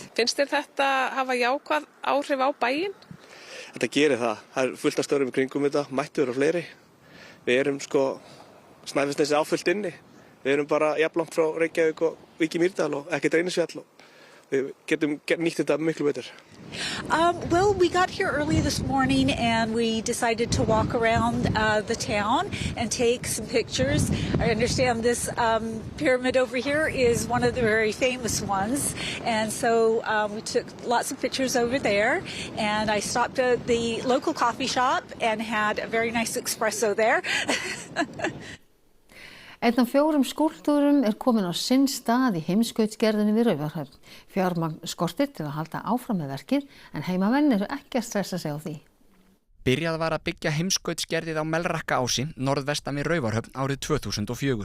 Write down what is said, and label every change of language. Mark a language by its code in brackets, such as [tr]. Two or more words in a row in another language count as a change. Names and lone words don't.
[is] Finnst þér þetta hafa jákvæð áhrif á bæinn? Þetta gerir það. Það er fullt af stöðum í kringum þetta, mættu vera fleiri. Við erum Snæfellsnesi áfullt inni. Við erum bara jafnlangt frá Reykjavík og Vík í Mýrdal og ekkert Reynisfjall og við getum nýtt þetta miklu betur. [en] Well, we got here early this morning and we decided to walk around the town and take some pictures. I understand this pyramid over here is one of the very famous ones, and so we took lots of pictures over there, and I stopped at the local coffee shop and had a very nice espresso there. [is] Einn af 4 skúlptúrum komin á sinn stað í heimskautsgerðinni við Raufarhöfn. Fjármagn skortir til að halda áfram með verkið en heimamenn eru ekki að stressa sig á því. Byrjað var að byggja heimskautsgerðið á Melrakkaási norðvestan við Raufarhöfn árið 2004.